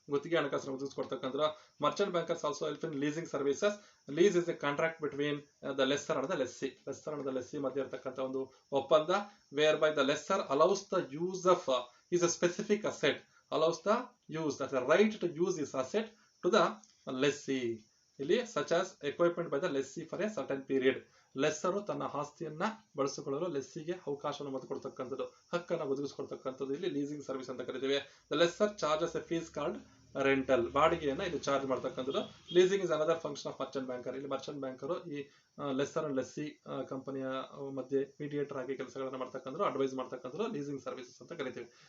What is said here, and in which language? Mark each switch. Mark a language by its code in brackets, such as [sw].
[kn] ಗುತ್ತಿಗೆ ಹಣಕಾಸನ್ನು ಒದಗಿಸಿಕೊಡ್ತಕ್ಕಂಥ [en] Merchant bankers also help in leasing services. Lease is a contract between the lessor and the lessee. Lessor and the lessee [kn] ಮಧ್ಯೆ ಇರತಕ್ಕಂಥ ಒಂದು ಒಪ್ಪಂದ, [en] Where by the lessor allows the use of is a specific asset, allows the use, that's the right to use this asset to the lessee. [kn] ಇಲ್ಲಿ [en] such as equipment by the lessee for a certain period. [kn] ಲೆಸ್ಸರು ತನ್ನ ಆಸ್ತಿಯನ್ನ ಬಳಸಿಕೊಳ್ಳಲು ಲೆಸ್ಸಿಗೆ ಅವಕಾಶವನ್ನು ಒದಗಿಕೊಡ್ತಕ್ಕಂಥದ್ದು, ಹಕ್ಕನ್ನು ಒದಗಿಸಿಕೊಡ್ತಕ್ಕಂಥದ್ದು ಇಲ್ಲಿ leasing service ಅಂತ ಕರಿತೀವಿ. [en] the lessor charges a fees called rental, [kn] ಬಾಡಿಗೆಯನ್ನ ಇದು ಚಾರ್ಜ್ ಮಾಡ್ತಕ್ಕಂಥದ್ದು. [en] Leasing is another function of merchant banker. [kn] ಇಲ್ಲಿ ಮರ್ಚೆಂಟ್ ಬ್ಯಾಂಕರು ಈ ಲೆಸ್ಸರ್ ಅಂಡ್ ಲೆಸ್ಸಿ ಕಂಪನಿಯ ಮಧ್ಯೆ ಮೀಡಿಯೇಟರ್ ಆಗಿ ಕೆಲಸಗಳನ್ನ ಮಾಡ್ತಕ್ಕಂಥದ್ದು, ಅಡ್ವೈಸ್ ಮಾಡ್ತಕ್ಕಂಥದ್ದು ಲೀಸಿಂಗ್ ಸರ್ವಿಸಸ್ ಅಂತ ಕರಿತೀವಿ.